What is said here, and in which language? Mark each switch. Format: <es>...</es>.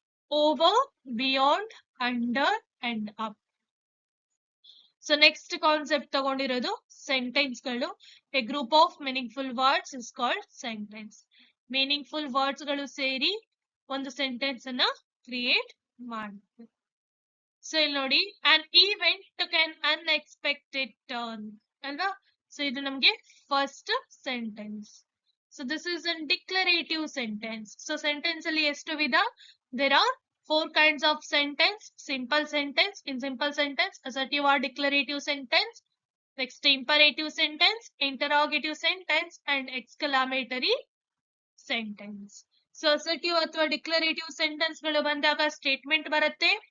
<en>Over, beyond, under and up. So next concept ತಗೊಂಡಿರೋದು sentence ಗಳು. A group of meaningful words is called sentence.</en> <kn>Meaningful words ಗಳು ಸೇರಿ ಒಂದು sentence ಅನ್ನ create ಮಾಡುತ್ತೆ. ಸೊ ಇಲ್ಲಿ ನೋಡಿ,</kn> <en>an event took an unexpected turn ಅಲ್ವಾ? So</en> <kn>ಇದು ನಮ್ಗೆ</kn> <en>First sentence. So this is an declarative sentence.</en> <kn>So sentence ಅಲ್ಲಿ ಎಷ್ಟು ವಿಧ?</kn> <en>There are 4 kinds of sentence. Simple sentence. In simple sentence, assertive or declarative sentence. Next, imperative sentence, interrogative sentence, and exclamatory sentence.</en> <kn>So assertive ಅಥವಾ declarative sentence ಗಳು ಬಂದಾಗ statement ಬರುತ್ತೆ.</kn>